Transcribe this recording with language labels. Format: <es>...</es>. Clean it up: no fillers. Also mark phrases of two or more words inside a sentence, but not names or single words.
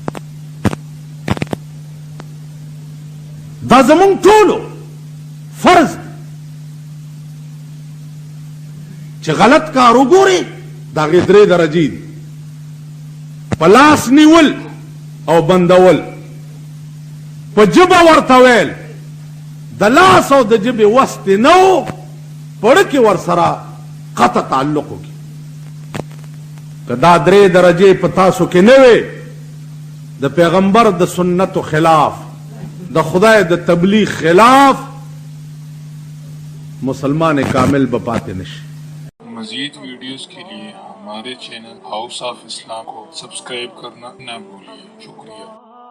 <ps>دا زمونږ ټولو فرض چې غلط کار وګوري دا هغې 3 درجې دي په لاس نیول او بندول په ژبه ورته ویل د لاس او د ژبې وس دې نه و پړه کې ورسره قطع تعلق وکړي که دا 3 درجې په تاسو کې نه وې د پیغمبر د سنت خلاف د خدای د تبلیغ خلاف مسلمان کامل بپاتے نشي.</ps> <ur>مزید ویڈیوز کے لیے ہمارے چینل ہاؤس آف اسلام کو سبسکرائب کرنا نہ بھولیے. शुक्रिया।</ur>